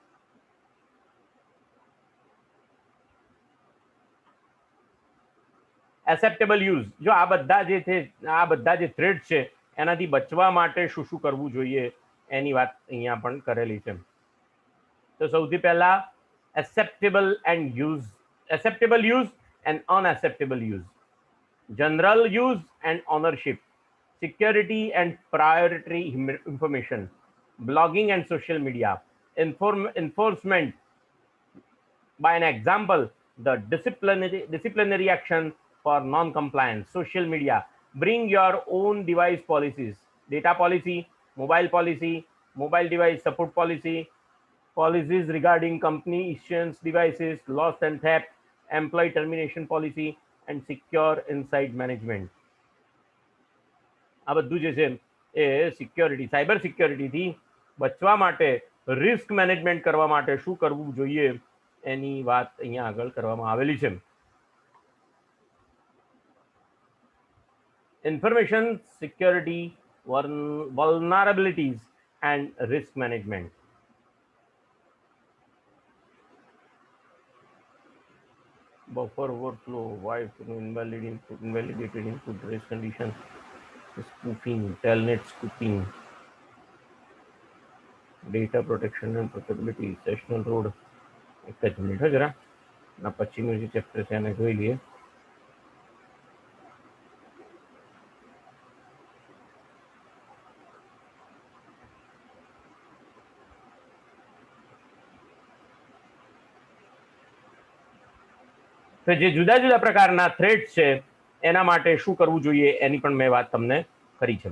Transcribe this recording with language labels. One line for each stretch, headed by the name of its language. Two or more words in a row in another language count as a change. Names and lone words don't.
English: acceptable use,
Gujarati: જો આ બધા જે છે, આ બધા જે થ્રેડ છે એનાથી બચવા માટે શું શું કરવું જોઈએ એની વાત અહીંયા પણ કરેલી છે. તો સૌથી પહેલા
English: acceptable use and unacceptable use, general use and ownership, security and priority information, blogging and social media, enforcement by an example, the disciplinary action for non-compliance, social media, bring your own device policies, data policy, mobile device support policy, policies regarding company issuance devices, loss and theft, employee termination policy, and secure inside management.
Gujarati: આ બધું જે છે એ સિક્યોરિટી, સાયબર સિક્યોરિટીથી બચવા માટે,
English: risk management
Gujarati: કરવા માટે શું કરવું જોઈએ એની વાત અહીંયા આગળ કરવામાં આવેલી છે.
English: Information security, vulnerabilities and risk management. Buffer overflow, invalidated input, race conditions, spoofing, telnet spoofing, data protection and portability, sessional road.
Gujarati: એક જ મિનિટ હો જરા, ના પછીનું જે ચેપ્ટર છે એને જોઈ લઈએ. તો જે જુદા જુદા પ્રકારના થ્રેટ છે એના માટે શું કરવું જોઈએ એની પણ મેં વાત તમને કરી છે.